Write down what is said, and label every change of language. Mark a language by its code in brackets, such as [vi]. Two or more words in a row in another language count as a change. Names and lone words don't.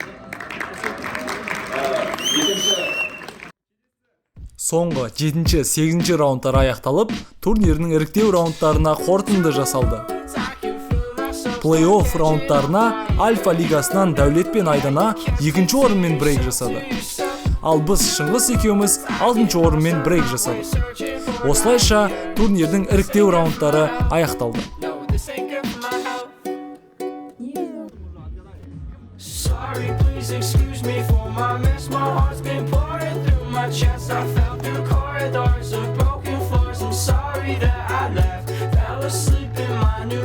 [kk] Соңғы 7-8 раундтар аяқталып, турнирдің іріктеу раундтарына қорытынды жасалды. Плей-офф раундтарына Альфа лигасынан Дәулет пен Айдана 2-ші орынмен брейк жасады. Ал біз Шыңғыс екеуміз 6-ші орынмен брейк жасадық. Осылайша турнирдің іріктеу раундтары аяқталды. [en] Excuse me for my mess, my heart's been pouring through my chest. I fell through corridors of broken floors. I'm sorry that I left, fell asleep in my new bed.